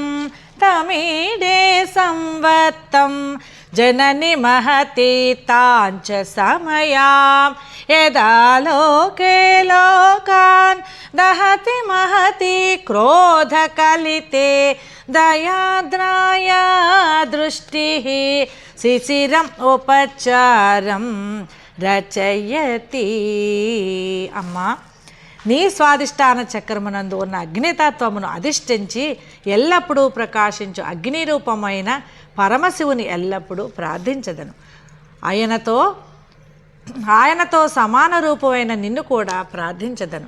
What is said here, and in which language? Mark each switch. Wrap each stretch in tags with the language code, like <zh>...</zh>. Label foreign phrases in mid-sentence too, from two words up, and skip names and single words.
<sa>तमीडे संवत्तं जननि महती तांच समयां यदा लोके लोकान् दहति महती क्रोधकलिते दयाद्राया दृष्टिः शिशिरम् उपचारं రచయతి.</sa> <te>అమ్మా, నీ స్వాదిష్టాన చక్రమునందు ఉన్న అగ్నితత్వమును అధిష్ఠించి ఎల్లప్పుడూ ప్రకాశించు అగ్ని రూపమైన పరమశివుని ఎల్లప్పుడూ ప్రార్థించదను. ఆయనతో సమాన రూపమైన నిన్ను కూడా ప్రార్థించదను.</te>